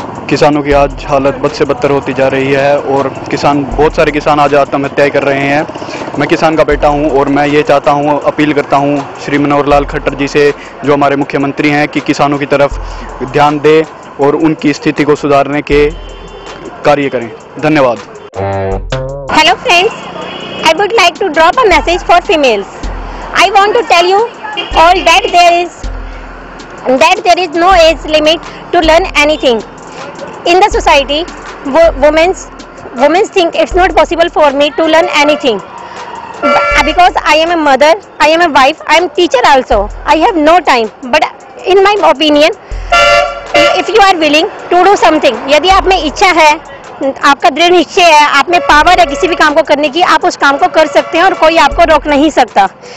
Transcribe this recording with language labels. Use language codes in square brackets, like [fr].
[hi] किसानों की आज हालत बद से बदतर होती जा रही है, और बहुत सारे किसान आज आत्महत्या कर रहे हैं। मैं किसान का बेटा हूं, और मैं ये चाहता हूं, अपील करता हूं श्री मनोहर लाल खट्टर जी से, जो हमारे मुख्यमंत्री हैं, कि किसानों की तरफ ध्यान दें और उनकी स्थिति को सुधारने के कार्य करें। धन्यवाद। [en] Hello friends, I would like to drop a message for females. I want to tell you all that there is no age limit to learn anything. In the society, women think it's not possible for me to learn anything. Because I am a mother, I am a wife, I am teacher also. I have no time. But in my opinion, if you are willing to do something, [hi] यदि आप में इच्छा है, आपका दृढ़ निश्चय है, आप में पावर है किसी भी काम को करने की, आप उस काम को कर सकते हैं और कोई आपको रोक नहीं सकता।